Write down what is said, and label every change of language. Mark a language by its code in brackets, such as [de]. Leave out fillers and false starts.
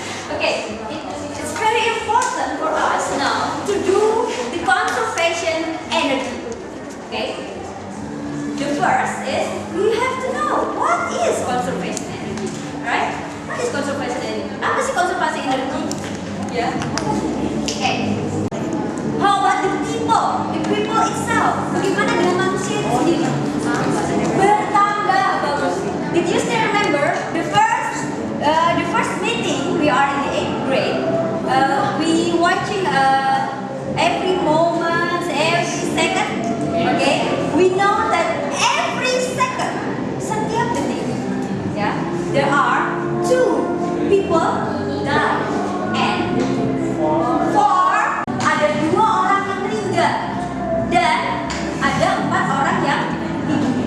[en] Okay, it's very important for us now to do the conservation energy. Okay, the first is we have to know what is conservation energy, right? What is conservation energy? [id] Apa sih konservasi energi? [en] Ya. Okay. How about the people? The people itself. [id] Bagaimana dengan manusia itu sendiri? Bertambah bagus. [en] Did you still remember the first meeting we are in the 8th grade? We watching every moment, every second. Okay. We know that every second, [id] setiap detik, ya, [en] there are 2 people die and 4 [id] ada 2 orang yang meninggal dan ada 4 orang yang hidup.